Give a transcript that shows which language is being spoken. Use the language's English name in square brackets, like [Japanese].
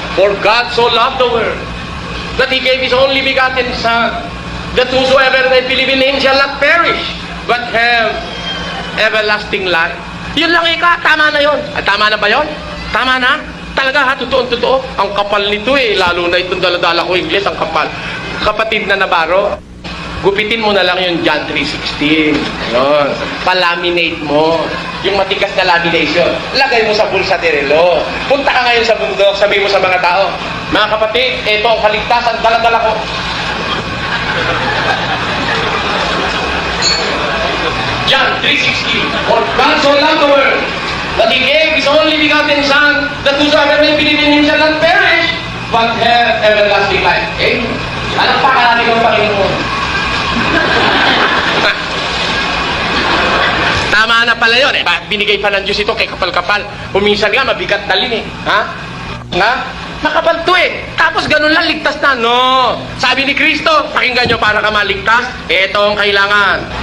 [English] For God so loved the world, that He gave His only begotten Son, that whosoever may believe in Him shall not perish, but have everlasting life. [Filipino] Yun lang tama na yun. Tama na ba yun? Tama na? Talaga totoo. Ang kapal nito lalo na itong daladala ko English, ang kapal. Kapatid na Navarro, gupitin mo na lang yung John 3:16. Yun. Palaminate mo. Yung matigas na lamination. Lagay mo sa bulsa de relo. Punta ka ngayon sa bundok, sabi mo sa mga tao, mga kapatid, ito ang kaligtasan, daladala ko. [English] John 3:16. For God so loved the world, that He gave His only begotten Son, that whosoever may believe in Him shall not perish, but have everlasting life. [Filipino] Alam pa ka natin ang Panginoon. Tama na pala yun. Binigay pa ng Diyos ito kay kapal-kapal. Puminsan nga, mabigat na lin Ha? Makapal to Tapos ganun lang, ligtas na. No. Sabi ni Kristo, pakinggan nyo para ka maligtas. Ito ang kailangan.